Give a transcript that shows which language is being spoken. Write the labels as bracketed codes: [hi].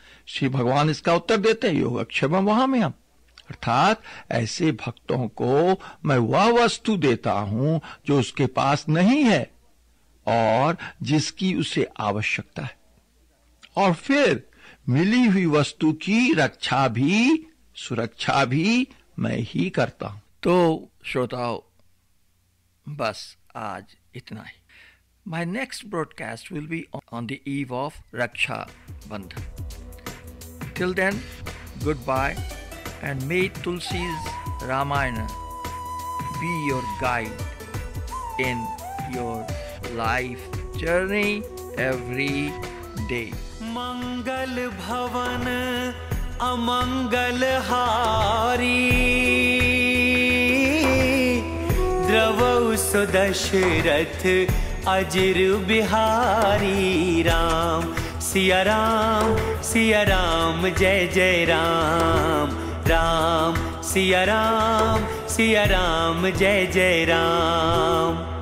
[hi] श्री भगवान इसका उत्तर देते हैं, योगक्षेम वहां में हम, अर्थात ऐसे भक्तों को मैं वह वस्तु देता हूं जो उसके पास नहीं है और जिसकी उसे आवश्यकता है, और फिर मिली हुई वस्तु की रक्षा भी सुरक्षा भी मैं ही करता हूं। तो श्रोताओ, बस आज इतना ही। [en] My next broadcast will be on the eve of Raksha Bandhan. Till then, goodbye, and may Tulsi's Ramayana be your guide in your life journey every day. [hi] मंगल भवन अमंगल हारी, द्रवौ सुदशरथ अजिर बिहारी। राम सिया राम जय जय राम, राम सिया राम जय जय राम।